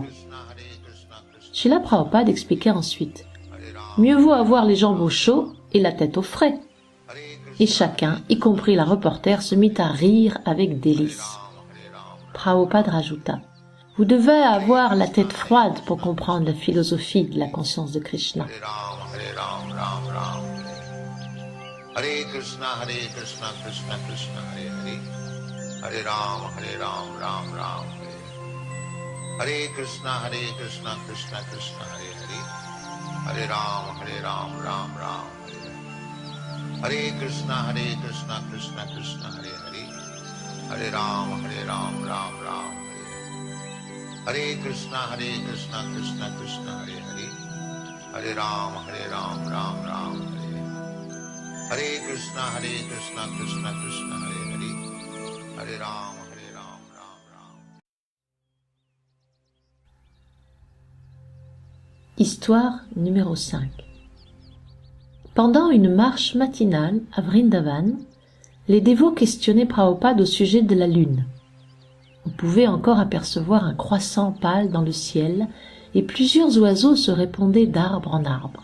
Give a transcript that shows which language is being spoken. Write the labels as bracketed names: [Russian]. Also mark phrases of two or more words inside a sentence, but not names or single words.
[French] Srila Prabhupada expliqua ensuite. Mieux vaut avoir les jambes au chaud et la tête au frais. Et chacun, y compris la reporter, se mit à rire avec délice. Prabhupada rajouta. Vous devez avoir la tête froide pour comprendre la philosophie de la conscience de Krishna. [Sanskrit] Hare Krishna, Krishna Krishna, Hare Hare. Hare Ram, Ram Ram. Hare Krishna, Krishna Krishna, Hare Hare. Hare Ram, Ram Ram. Hare Krishna, Krishna Krishna, Hare Hare. Hare Ram, Ram Ram. Hare Krishna, Krishna Krishna, Hare Hare. Hare Ram, Ram Ram. Hare Krishna, Krishna Krishna, Hare Hare. Hare Ram, Ram Ram. [French] Histoire numéro 5. Pendant une marche matinale à Vrindavan, les dévots questionnaient Prabhupada au sujet de la lune. On pouvait encore apercevoir un croissant pâle dans le ciel et plusieurs oiseaux se répondaient d'arbre en arbre.